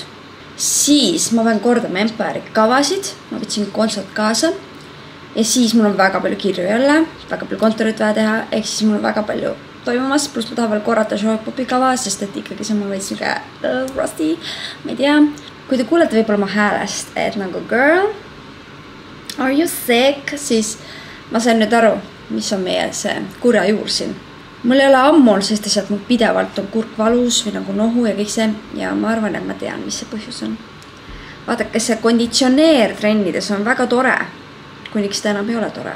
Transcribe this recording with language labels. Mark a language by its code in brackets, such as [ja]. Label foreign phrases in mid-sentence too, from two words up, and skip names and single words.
[et] Siis ma pean kordama Empire'i kavasid, ma võtsin kontsert kaasa. Ja siis mul on väga palju kirju jälle, väga palju kontorit vaja teha, ehk siis mul on väga palju toimumas, pluss ma tahan veel korrata show-popi kava, sest et ikkagi see on veits niisugune rusty, ma ei tea. Kui te kuulete võib-olla oma häälest, et nagu [en] girl, are you sick, [et] siis ma sain nüüd aru, mis on meie see kurja juur siin. Mul ei ole ammul, sest sealt mul pidevalt on kurk valus või nagu nohu ja kõik see. Ja ma arvan, et ma tean, mis see põhjus on. Vaadake, see konditsioneer trennides on väga tore, kuniks ta enam ei ole tore.